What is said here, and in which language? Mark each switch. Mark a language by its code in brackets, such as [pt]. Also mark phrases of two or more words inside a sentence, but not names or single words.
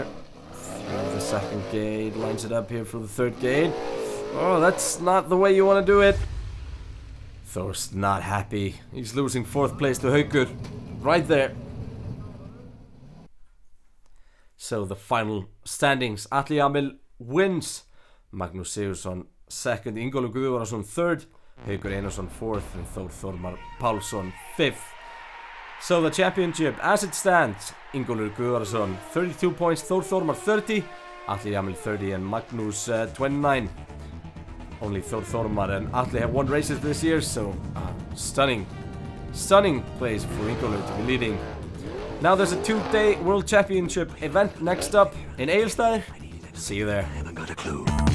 [en] Through the 2nd gate. Lines it up here for the 3rd gate. Oh, that's not the way you want to do it. Thor's not happy. He's losing 4th place to Haukur. Right there. So the final standings. Atli Hamil wins. Magnús Sigurðsson 2nd. Ingólfur Guðvarðarson 3rd. Haukur Einarsson 4th. And Þór Þormar Pálsson 5th. So the championship as it stands. Ingólfur Guðvarðarson 32 points. Þór Þormar 30. Atli Hamil 30 and Magnús 29. Only Þór Þormar and Atli have won races this year, so stunning place for Ingólfur to be leading. Now there's a 2-day World Championship event next up in Egilsstaðir. See you there.